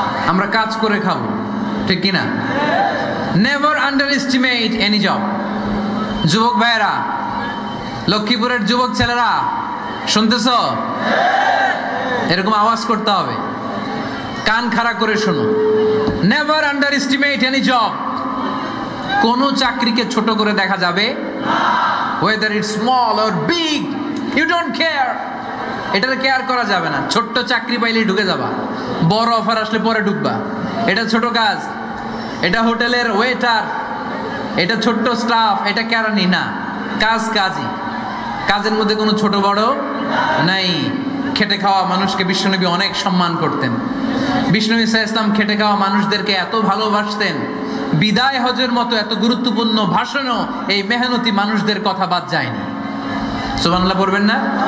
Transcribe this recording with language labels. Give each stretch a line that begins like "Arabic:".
Bangla: আমরা কাজ করে খাবো, ঠিক কিনা?
English: Never underestimate any job.
Bangla: যুবক ভাইয়েরা, লক্ষ্মীপুরের যুবক ছেলেরা শুনতেছ? এরকম আওয়াজ করতে হবে, কান খাড়া করে শোনো।
English: Never underestimate any job.
Bangla: কোন চাকরিকে ছোট করে দেখা যাবে,
English: whether it's small or big, you don't care.
Bangla: এটার কেয়ার করা যাবে না। ছোট্ট চাকরি পাইলেই ঢুকে যাবা, বড় অফার আসলে পরে ঢুকবা। এটা ছোট কাজ, এটা হোটেলের ওয়েটার, এটা ছোট্ট স্টাফ, এটা কেরানি না। কাজ কাজই, কাজের মধ্যে কোনো ছোট বড় নাই। খেটে খাওয়া মানুষকে বিশ্বনবী অনেক সম্মান করতেন। বিষ্ণু ইসলাম খেটে খাওয়া মানুষদেরকে এত ভালোবাসতেন, বিদায় হজের মতো এত গুরুত্বপূর্ণ ভাষণও এই মেহনতি মানুষদের কথা বাদ যায়নি। সুবহানাল্লাহ পড়বেন না?